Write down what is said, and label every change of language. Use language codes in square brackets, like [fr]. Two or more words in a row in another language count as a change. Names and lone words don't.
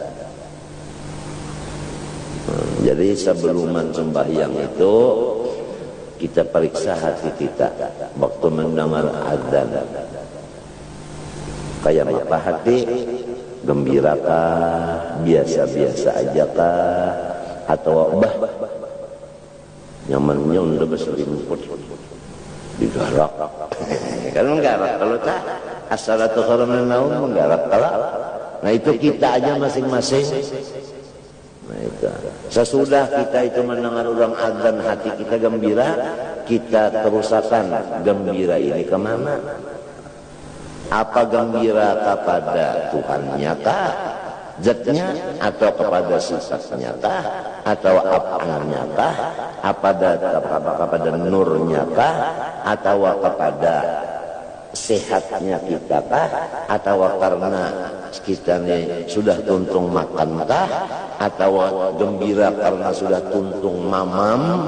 [bjn] Jadi sebelum sembahyang itu kita periksa hati kita waktu mendengar azan. Kayak apa hati? Gembirakah, biasa-biasa aja kah, atau bah nyamannya udah berselimut digarak kan menggarak kalau tak [ar] الصلاة خير من النوم [bjn] menggarak kalau nah itu kita aja masing-masing. Nah itu sesudah kita itu mendengar orang azan hati kita gembira, kita terusakan gembira ini kemana? Apa gembira kepada Tuhannya kah, zatnya, atau kepada sifatnya kah, atau apanya kah, kepada nurnya kah, atau kepada sehatnya kita kah, atau karena kita ini sudah tuntung makan kah, atau gembira karena sudah tuntung mamam.